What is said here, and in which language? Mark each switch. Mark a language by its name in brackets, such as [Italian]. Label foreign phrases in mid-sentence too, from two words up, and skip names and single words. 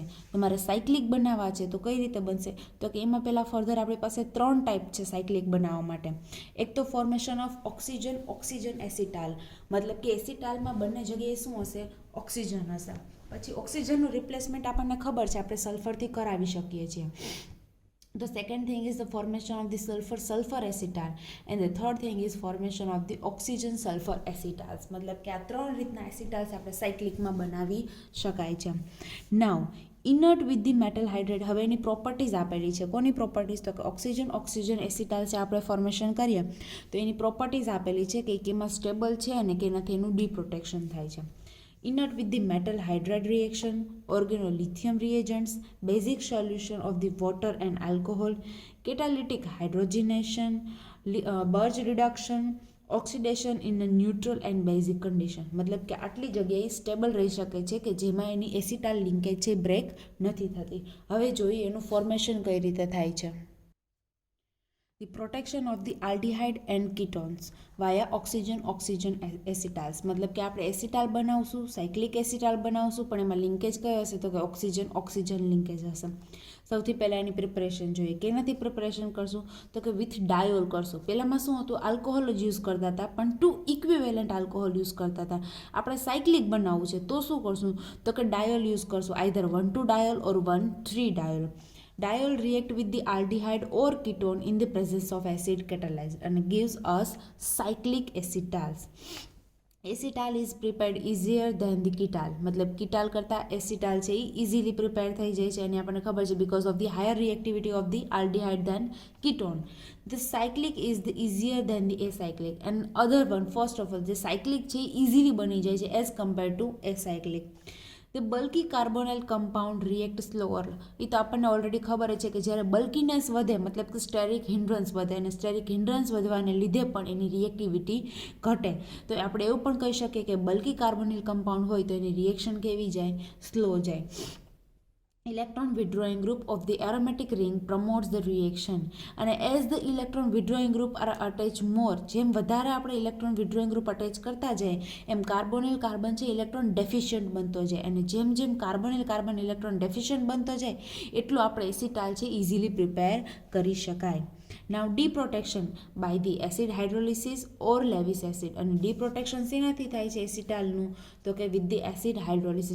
[Gujarati] તમારે સાયક્લિક બનાવવા છે તો કઈ રીતે બનશે તો કે એમાં પહેલાં ફર્ધર આપણી પાસે 3 ટાઈપ છે સાયક્લિક બનાવવા માટે. એક તો [English] formation of oxygen acetal. [Gujarati] મતલબ કે એસિટાલમાં બંને જગ્યાએ શું હશે, ઓક્સિજન હશે. પછી ઓક્સિજનનું રિપ્લેસમેન્ટ આપણને ખબર છે, આપણે સલ્ફરથી કરાવી શકીએ છીએ. [English] The second thing is the formation of the sulfur acetal and the third thing is formation of the oxygen sulfur acetals. [Gujarati] મતલબ કે આ 3 રીતના એસિટાલ્સ આપણે સાયક્લિકમાં બનાવી શકાય છે. [English] now inert with the metal hydrate. [Gujarati] હવે એની પ્રોપર્ટીઝ આપેલી છે. કોની પ્રોપર્ટીઝ તો કે ઓક્સિજન એસિટાલ છે આપણે ફોર્મેશન કરીએ તો એની પ્રોપર્ટીઝ આપેલી છે કે કેમાં સ્ટેબલ છે અને કેનાથી એનું ડીપ્રોટેક્શન થાય છે. [English] Inert with the metal hydride reaction, organolithium reagents, basic solution of the water and alcohol, catalytic hydrogenation, Birch reduction, oxidation in a neutral and basic condition. [Gujarati] મતલબ કે આટલી જગ્યાએ સ્ટેબલ રહી શકે છે કે જેમાં એની [English] acetal linkage [Gujarati] છે બ્રેક નથી થતી. હવે જોઈએ એનું ફોર્મેશન કઈ રીતે થાય છે. [English] The protection of the aldehyde and ketones via oxygen acetals. [Gujarati] મતલબ કે આપણે એસિટાલ બનાવશું, [English] cyclic acetal [Gujarati] બનાવશું, પણ એમાં લિંકેજ કયો હશે તો કે [English] oxygen linkage [Gujarati] હશે. સૌથી પહેલાં એની પ્રિપરેશન જોઈએ. કેનાથી પ્રિપરેશન કરશું તો કે વિથ ડાયોલ કરશું. પહેલાંમાં શું હતું, આલ્કોહોલ જ યુઝ કરતા હતા, પણ 2 [English] equivalent alcohol [Gujarati] યુઝ કરતા હતા. આપણે સાયક્લિક બનાવવું છે તો શું કરશું તો કે ડાયોલ યુઝ કરશું, [English] either 1,2 diol or 1,3 diol. Diol react with the aldehyde or ketone in the presence of acid catalyzed and gives us cyclic acetals. acetal is prepared easier than the ketal. [Gujarati] મતલબ કીટાલ કરતાં એસિટાલ છે એ [English] easily prepare [Gujarati] થઈ જાય છે અને આપણને ખબર છે [English] because of the higher reactivity of the aldehyde than ketone. the cyclic is the easier than the acyclic and other one first of all [Gujarati] જે સાયક્લિક છે એ ઇઝીલી બની જાય છે [English] as compare to acyclic. the bulky carbonyl compound react slower. [Gujarati] એ તો આપણને ઓલરેડી ખબર છે કે જ્યારે બલ્કીનેસ વધે મતલબ કે [English] steric hindrance [Gujarati] વધે અને [English] steric hindrance [Gujarati] વધવાને લીધે પણ એની રિએક્ટિવિટી ઘટે. તો આપણે એવું પણ કહી શકીએ કે [English] bulky carbonyl compound [Gujarati] હોય તો એની રિએક્શન કેવી જાય, સ્લો જાય. [English] Electron withdrawing group of the aromatic ring promotes the reaction. અને as the electron withdrawing group are attached more, [Gujarati] જેમ વધારે આપણે [English] electron withdrawing group [Gujarati] અટેચ કરતા જાય એમ [English] carbonyl carbon [Gujarati] છે [English] electron deficient [Gujarati] બનતો જાય અને જેમ જેમ [English] carbonyl carbon electron deficient [Gujarati] બનતો જાય એટલું આપણે એસિટાલ છે [English] easily prepare [Gujarati] કરી શકાય. [English] now deprotection by the acid hydrolysis or Lewis acid. [Gujarati] અને ડીપ્રોટેક્શન શેનાથી થાય છે એસિટાલનું તો કે [English] with the acid hydrolysis.